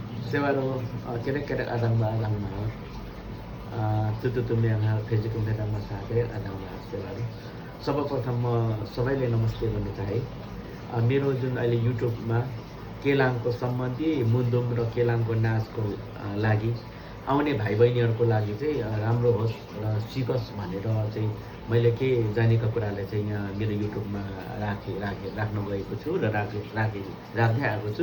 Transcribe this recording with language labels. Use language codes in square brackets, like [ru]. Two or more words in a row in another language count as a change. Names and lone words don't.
[lif] सेवारो केरेक आदांबा आदांबा तुतु तुम्याङा फेजिकुम फेदाङमा साथे आदांबा सेवारो [ne] सर्वप्रथम म सबैले नमस्ते भन्न चाहे। मेरो जुन अहिले युट्युबमा केलाङको सम्बन्धी मुन्दुम र केलाङको नाचको लागि आउने भाइ बहिनीहरूको लागि चाहिँ राम्रो होस् र सिकोस् भनेर चाहिँ मैले के जानेका कुरालाई चाहिँ यहाँ मेरो युट्युबमा राख्न गएको छु र राख्दै आएको छु।